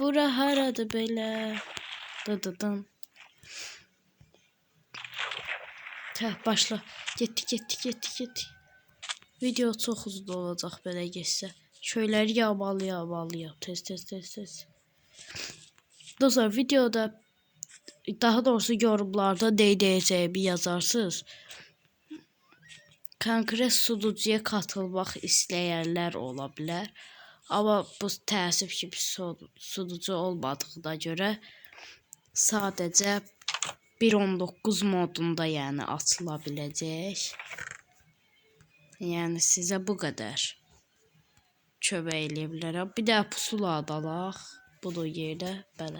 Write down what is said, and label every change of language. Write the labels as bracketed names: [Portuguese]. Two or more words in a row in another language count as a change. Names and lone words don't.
[Azerbaijani] Bura haradır belə? Dıdıdım. Başla. Getdik. Video çox uzun olacaq belə getsə. Şöyləri yağmalı. Tez. [Turkish] Dostlar videoda daha doğrusu yorumlarda ne diyeceğimi yazarsınız. Konkret sunucuya katılmak isteyenler olabilir. [Azerbaijani] Ama bu təəssüf ki bir sunucu olmadığına görə sadəcə 1.19 modunda yəni açıla biləcək. Yəni sizə bu qədər kömək eləyə bilərəm. Bir də pusula adalaq. Budur yerdə belə.